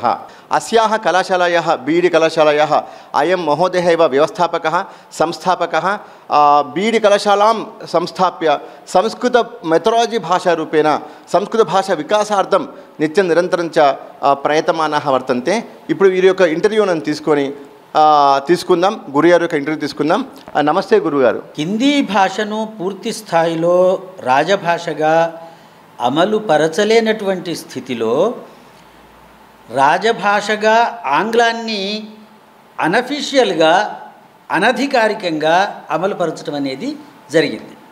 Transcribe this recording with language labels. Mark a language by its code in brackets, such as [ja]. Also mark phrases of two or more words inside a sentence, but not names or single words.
[sa] अस्याः कलाशालायाः बीडी कलाशालायाः अयं महोदयः एव व्यवस्थापकः संस्थापकः. बीडी कलाशालां संस्थाप्य संस्कृत मेथडालजी भाषारूपेण संस्कृतभाषा विकासार्थं नित्यं निरन्तरं च प्रयतमानाः वर्तन्ते. [te] ఇప్పుడు వీరి యొక్క ఇంటర్వ్యూను తీసుకుందాం. గురుగారు యొక్క ఇంటర్వ్యూ తీసుకుందాం. నమస్తే గురుగారు. హిందీ భాషను పూర్తి స్థాయిలో రాజభాషగా అమలు పరచలేనటువంటి స్థితిలో రాజభాషగా ఆంగ్లాన్ని అనఫిషియల్గా అనధికారికంగా అమలు పరచడం అనేది జరిగింది.